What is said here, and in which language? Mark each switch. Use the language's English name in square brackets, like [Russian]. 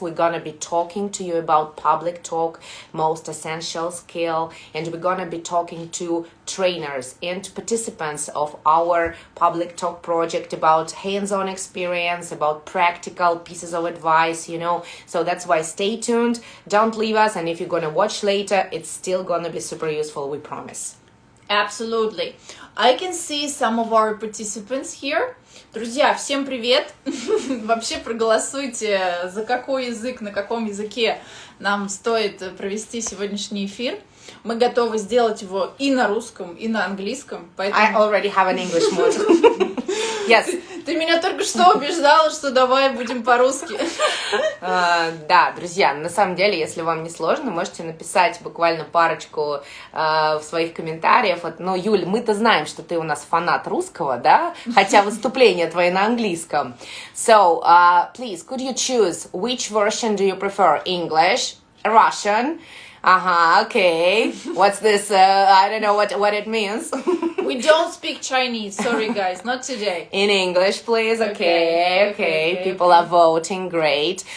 [English] We're gonna be talking to you about public talk, most essential skill, and we're gonna be talking to trainers and participants of our public talk project about hands-on experience, about practical pieces of advice, so that's why stay tuned, don't leave us, and if you're gonna watch later, it's still gonna be super useful, we promise. Absolutely. I can see some of our participants here. [Russian] Друзья, всем привет! Вообще проголосуйте, за какой язык, на каком языке нам стоит провести сегодняшний эфир. Мы готовы сделать его и на русском, и на английском. Поэтому... [English] I already have an English module. Yes. [Russian] Ты меня только что убеждала, что давай будем по-русски. Да, друзья, на самом деле, если вам не сложно, можете написать буквально парочку в своих комментариях. Юль, мы-то знаем, что ты у нас фанат русского, да? Хотя выступления твои на английском. [English] So, please, could you choose which version do you prefer? English, Russian? Okay. What's this? I don't know what it means. We don't speak Chinese. Sorry, guys, not today. In English, please. Okay. People are voting. Great.